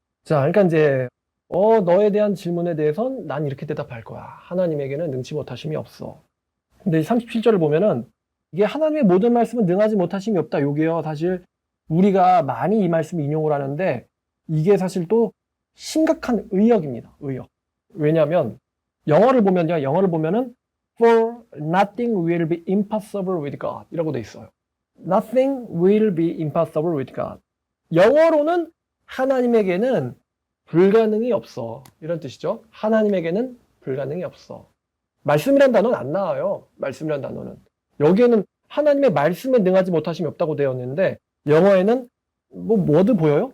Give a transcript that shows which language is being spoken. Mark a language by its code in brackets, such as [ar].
[ko] 자, 그러니까 이제 너에 대한 질문에 대해선 난 이렇게 대답할 거야. 하나님에게는 능치 못하심이 없어. 근데 37절을 보면은 이게 하나님의 모든 말씀은 능하지 못하심이 없다. 요게요. 사실 우리가 많이 이 말씀 인용을 하는데 이게 사실 또 심각한 의역입니다. 의역. 왜냐하면 영어를 보면은 [en] For nothing will be impossible with God [ko] 이라고 돼 있어요. [en] Nothing will be impossible with God. [ko] 영어로는 하나님에게는 불가능이 없어. 이런 뜻이죠. 하나님에게는 불가능이 없어. 말씀이란 단어는 안 나와요. 말씀이란 단어는. 여기에는 하나님의 말씀에 능하지 못하심이 없다고 되어 있는데 영어에는 뭐드 보여요?